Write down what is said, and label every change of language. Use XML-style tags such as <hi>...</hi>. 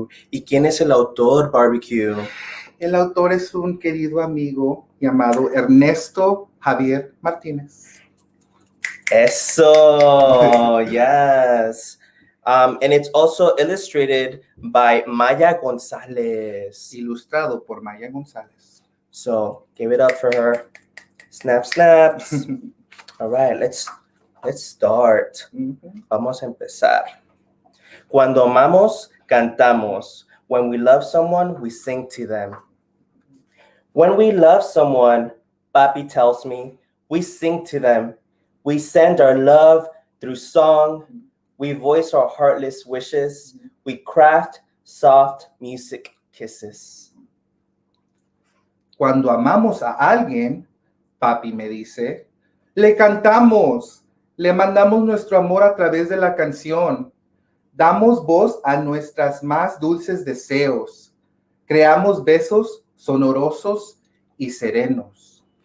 <es>¿Y quién es el autor, Barbie Q? El autor es un querido amigo llamado Ernesto Javier Martinez. Eso, yes.</es> <en>And it's also illustrated by Maya Gonzalez.</en> <es>Ilustrado por Maya González.</es> <en>So, give it up for her. Snap, snaps. All right, let's start.</en> <es>Vamos a empezar. Cuando amamos, cantamos.</es> <en>When we love someone, we sing to them. When we love someone, Papi tells me, we sing to them. We send our love through song. We voice our heartless wishes. We craft soft music kisses.</en> <es>Cuando amamos a alguien, Papi me dice, le cantamos, le mandamos nuestro amor a través de la canción. Damos voz a nuestras más dulces deseos. Creamos besos sonorosos y serenos.</es>